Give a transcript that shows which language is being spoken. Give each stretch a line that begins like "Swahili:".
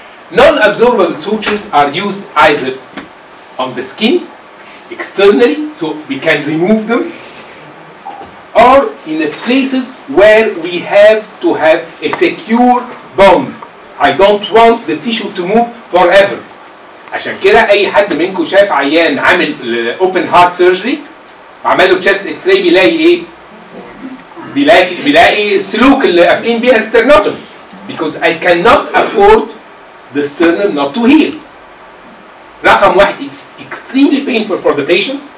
English: Non-absorbable sutures are used either on the skin externally, so we can remove them, or in the places where we have to have a secure bond. I don't want the tissue to move forever.
Arabic: عشان كده اي حد منكم شاف عيان عامل open heart surgery وعمل له chest x-ray بيلاقي ايه؟ بيلاقي السلوك اللي قافلين بيها سترنوتوم
English: because I cannot afford the sternum not to heal.
Arabic: رقم واحد
English: it's extremely painful for the patient.